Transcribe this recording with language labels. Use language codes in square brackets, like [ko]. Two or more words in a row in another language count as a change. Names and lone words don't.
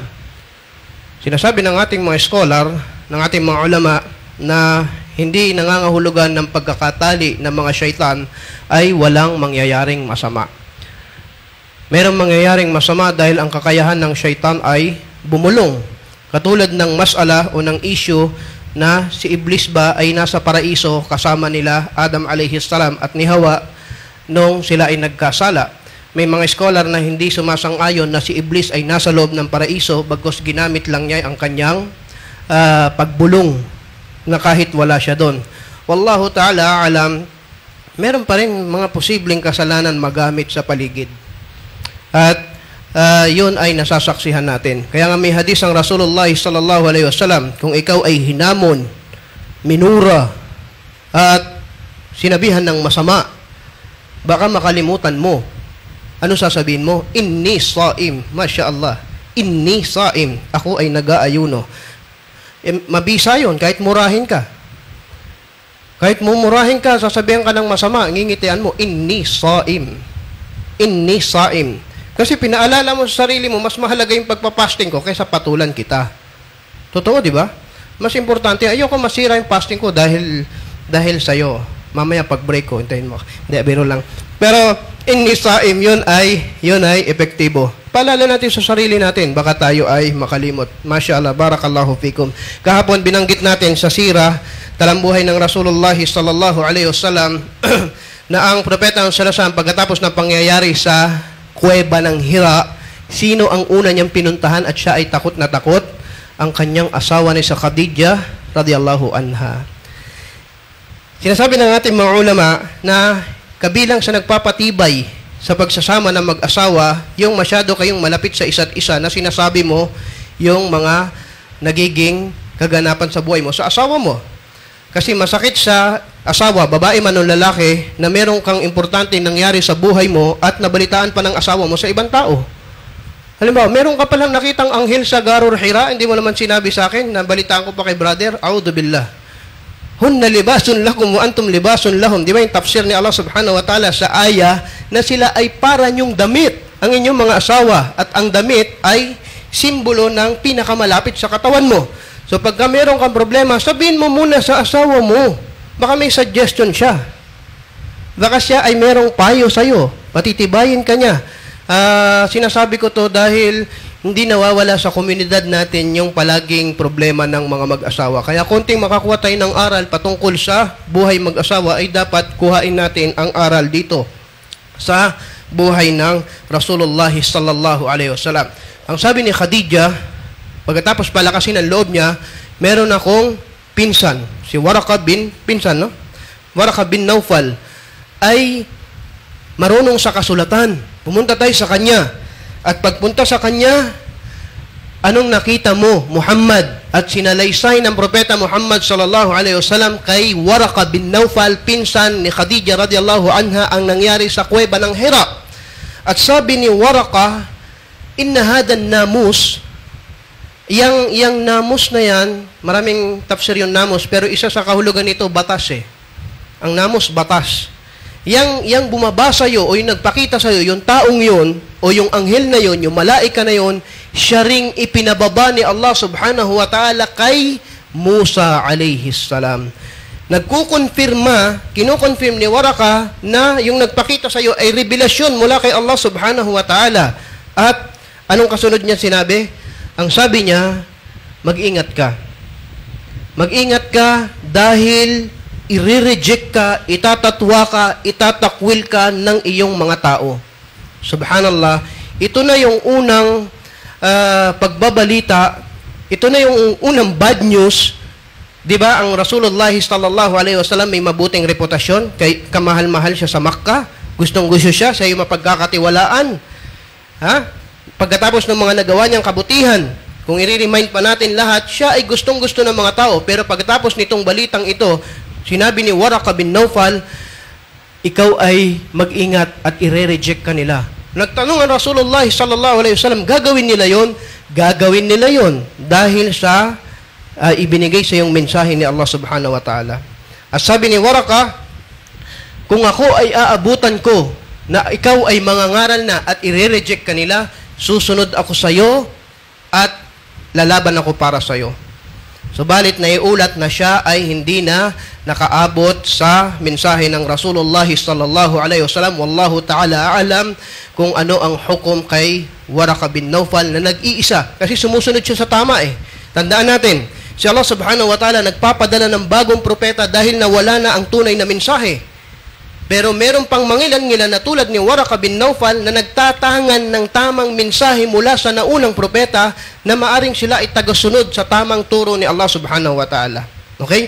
[tl] Sinasabi ng ating mga scholar, ng ating mga ulama, na hindi nangangahulugan ng pagkakatali ng mga syaitan ay walang mangyayaring masama. Merong mangyayaring masama dahil ang kakayahan ng syaitan ay bumulong. Katulad ng mas'ala o ng issue na si Iblis ba ay nasa paraiso kasama nila Adam [ar] عليه السلام [tl] at ni Hawa nung sila ay nagkasala. May mga scholar na hindi sumasang-ayon na si Iblis ay nasa loob ng paraiso bagkus ginamit lang niya ang kanyang pagbulong na kahit wala siya doon. [ar] والله تعالى أعلم, [tl] meron pa rin mga posibleng kasalanan magamit sa paligid. At yun ay nasasaksihan natin. Kaya nga may hadis ang Rasulullah [ar] صلى الله عليه وسلم, [tl] kung ikaw ay hinamon, minura, at sinabihan ng masama, baka makalimutan mo. Ano sasabihin mo? [ar] إني صائم. ما شاء الله. إني صائم. [tl] Ako ay nag-aayuno. Mabisa yun, kahit murahin ka. Kahit mumurahin ka, sasabihan ka ng masama, ngingitian mo, [ar] إني صائم. إني صائم. [tl] Kasi pinaalala mo sa sarili mo, mas mahalaga yung pagpapasting ko kaysa patulan kita. Totoo, di ba? Mas importante, ayoko masira yung fasting ko dahil sa'yo. Mamaya pag-break ko, hintayin mo. Hindi, biro lang. Pero, [ar] إني صائم, [tl] yun ay epektibo. Paalala natin sa sarili natin, baka tayo ay makalimot. [ar] ما شاء الله، بارك الله فيكم. [tl] Kahapon, binanggit natin sa sira, talambuhay ng Rasulullah [ar] صلى الله عليه وسلم, [tl] na ang propeta ng Salasan, pagkatapos ng pangyayari sa kuweba ng Hira, sino ang una niyang pinuntahan at siya ay takot na takot? Ang kanyang asawa ni sa Khadijah [ar] رضي الله عنها. [tl] Sinasabi ng ating mga ulama na kabilang sa nagpapatibay sa pagsasama ng mag-asawa, yung masyado kayong malapit sa isa't isa na sinasabi mo yung mga nagiging kaganapan sa buhay mo sa asawa mo. Kasi masakit sa asawa, babae man o lalaki, na meron kang importanteng nangyari sa buhay mo at nabalitaan pa ng asawa mo sa ibang tao. Halimbawa, meron ka palang nakitang anghel sa Garur Hira, hindi mo naman sinabi sa akin, nabalitaan ko pa kay brother, [ar] أعوذ بالله. هن لباس لكم وأنتم لباس لهم. [tl] Di ba yung tafsir ni Allah [ar] سبحانه وتعالى [tl] sa aya na sila ay para nyong damit, ang inyong mga asawa, at ang damit ay simbolo ng pinakamalapit sa katawan mo. So pagka meron kang problema, sabihin mo muna sa asawa mo. Baka may suggestion siya. Baka siya ay merong payo sa'yo. Patitibayin ka niya. Sinasabi ko to dahil hindi nawawala sa komunidad natin yung palaging problema ng mga mag-asawa. Kaya konting makakuha tayo ng aral patungkol sa buhay mag-asawa ay dapat kuhain natin ang aral dito sa buhay ng Rasulullah [ar] صلى الله عليه وسلم. [tl] Ang sabi ni Khadijah, pagkatapos palakasin ang loob niya, meron akong pinsan, si Waraka bin Naufal, ay marunong sa kasulatan. Pumunta tayo sa kanya. At pagpunta sa kanya, anong nakita mo, Muhammad? At sinalaysay ng propeta Muhammad [ar] صلى الله عليه وسلم [tl] kay Waraka bin Naufal, pinsan ni Khadijah [ar] رضي الله عنها, [tl] ang nangyari sa kuweba ng Hira. At sabi ni Waraka, [ar] إن هذا الناموس, [tl] yang namus na yan, maraming tafsir yung namus, pero isa sa kahulugan nito, batas eh. Ang namus, batas. Yang bumabasa sa'yo o yung nagpakita sa'yo, yung taong yun, o yung anghel na yun, yung malaika na yun, siya ring ipinababa ni Allah [ar] سبحانه وتعالى [tl] kay Musa [ar] عليه السلام. [tl] Kinukonfirm ni Waraka na yung nagpakita sa'yo ay revelasyon mula kay Allah [ar] سبحانه وتعالى. [tl] At anong kasunod niya sinabi? Ang sabi niya, mag-ingat ka. Mag-ingat ka dahil i-reject ka, itatatwa ka, itatakwil ka ng iyong mga tao. Subhanallah, ito na yung unang pagbabalita, ito na yung unang [en] bad news. [tl] Diba, ang Rasulullah [ar] صلى الله عليه وسلم [tl] may mabuting reputasyon, kay kamahal-mahal siya sa Makkah, gustong-gusto siya sa iyong mapagkakatiwalaan. Pagkatapos ng mga nagawa niyang kabutihan, kung i-remind pa natin lahat, siya ay gustong-gusto ng mga tao. Pero pagkatapos nitong balitang ito, sinabi ni Waraka bin Nawfal, ikaw ay mag-ingat at i-reject ka nila. Nagtanong ang Rasulullah [ar] صلى الله عليه وسلم, [tl] gagawin nila yon? Gagawin nila yon dahil sa ibinigay sa yung mensahe ni Allah [ar] سبحانه وتعالى. [tl] At sabi ni Waraka, kung ako ay aabutan ko na ikaw ay mangangaral na at i-reject ka nila, susunod ako sa iyo at lalaban ako para sa iyo. Subalit naiulat na siya ay hindi na nakaabot sa mensahe ng Rasulullah [ar] صلى الله عليه وسلم. والله تعالى أعلم [tl] kung ano ang hukom kay Waraka bin Nawfal na nag-iisa. Kasi sumusunod siya sa tama eh. Tandaan natin, si Allah [ar] سبحانه وتعالى [tl] nagpapadala ng bagong propeta dahil nawala na ang tunay na mensahe. Pero meron pang mangilan-ngilan na tulad ni Waraka bin Nawfal na nagtatangan ng tamang mensahe mula sa naunang propeta na maaring sila ay tagasunod sa tamang turo ni Allah [ar] سبحانه وتعالى. [tl] Okay?